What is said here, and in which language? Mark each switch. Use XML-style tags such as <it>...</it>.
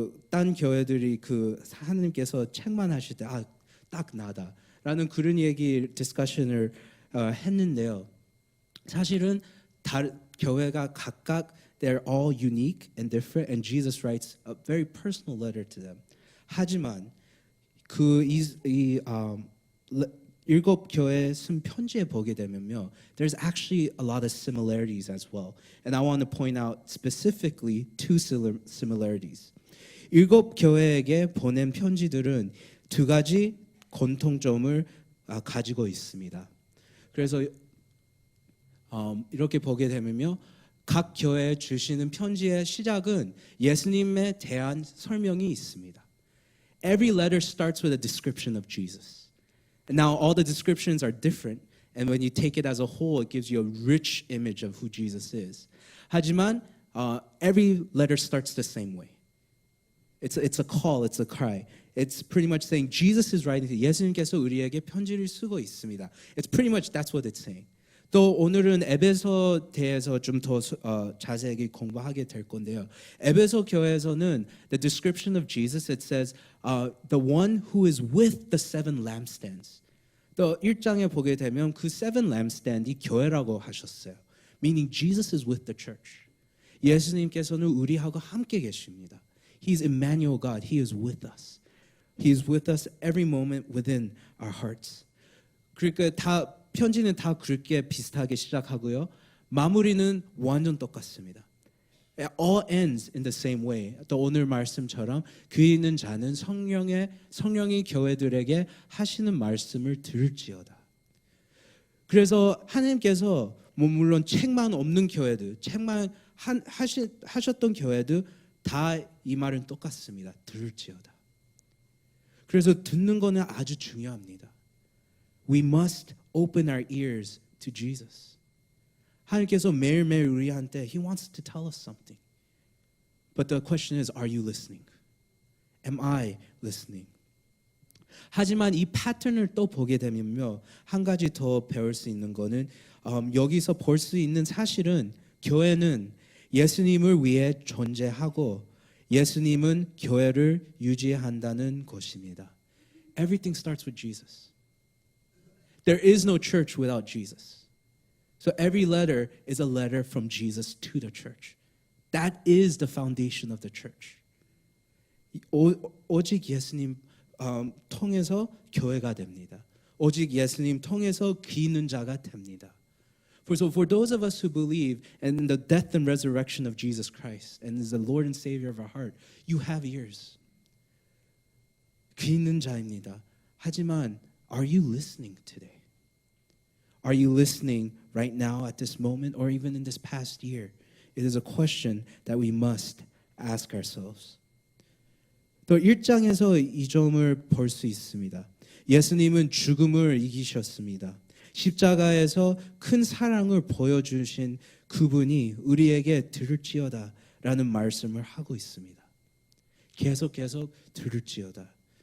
<ko>딴 교회들이 그 하나님께서 책만하실 때 딱 나다라는 그런 얘기 디스커션을 했는데요. 사실은 교회가 각각</ko> <en>they're all unique and different, and Jesus writes a very personal letter to them.</en> <ko>하지만 이 7 교회에 쓴 편지에 보게 되면요,</ko> <en>there's actually a lot of similarities as well, and I want to point out specifically 2 similarities.</en> <ko>7 교회에게 보낸 편지들은 2가지 공통점을 가지고 있습니다. 그래서 이렇게 보게 되면요, 각 교회에 주시는 편지의 시작은 예수님에 대한 설명이 있습니다.</ko> <en>Every letter starts with a description of Jesus. And now all the descriptions are different, and when you take it as a whole, it gives you a rich image of who Jesus is.</en> <ko>하지만</ko> <en>every letter starts the same way. It's a call, it's a cry. It's pretty much saying Jesus is writing.</en> <ko>예수님께서 우리에게 편지를 쓰고 있습니다.</ko> <en>It's pretty much that's what it's saying.</en> <ko>또 오늘은 에베소 대해서 좀 더 자세하게 공부하게 될 건데요. 에베소 교회에서는</ko> <en>the description of Jesus it says the one who is with the 7 lampstands.</en> <ko>또 1장에 보게 되면 그 7 lampstand이 교회라고 하셨어요.</ko> <en>Meaning Jesus is with the church.</en> <ko>예수님께서는 우리하고 함께 계십니다.</ko> <en>He's Emmanuel God. He is with us. He is with us every moment within our hearts.</en> <ko>그러니까 편지는 다 그렇게 비슷하게 시작하고요. 마무리는 완전 똑같습니다.</ko> <en>It all ends in the same way.</en> <ko>또 오늘 말씀처럼 귀 있는 자는 성령이 교회들에게 하시는 말씀을 들을지어다. 그래서 하나님께서 물론 책만 없는 교회들, 책만 하셨던 교회들 다 이 말은 똑같습니다. 들을지어다. 그래서 듣는 거는 아주 중요합니다.</ko> <en>We must open our ears to Jesus.</en> <ko>하나님께서 매일매일 우리한테</ko> <en>He wants to tell us something. But the question is, are you listening? Am I listening?</en> <ko>하지만 이 패턴을 또 보게 되면요, 한 가지 더 배울 수 있는 거는 여기서 볼 수 있는 사실은 교회는 예수님을 위해 존재하고 예수님은 교회를 유지한다는 것입니다.</ko> <en>Everything starts with Jesus. There is no church without Jesus. So every letter is a letter from Jesus to the church. That is the foundation of the church.</en> <ko>오직 예수님 통해서 교회가 됩니다. 오직 예수님 통해서 귀 있는 자가 됩니다.</ko> <en>So for those of us who believe in the death and resurrection of Jesus Christ and is the Lord and Savior of our heart, you have ears.</en> <ko>귀 있는 자입니다. 하지만</ko> <en>are you listening today? Are you listening right now at this moment or even in this past year? It is a question that we must ask ourselves.</en> <ko>또 1장에서 이 점을 볼 수 있습니다. 예수님은 죽음을 이기셨습니다. 십자가에서 큰 사랑을 보여주신 그분이 우리에게 들을지어다 라는 말씀을 하고 있습니다. 계속 들을지어다.</ko>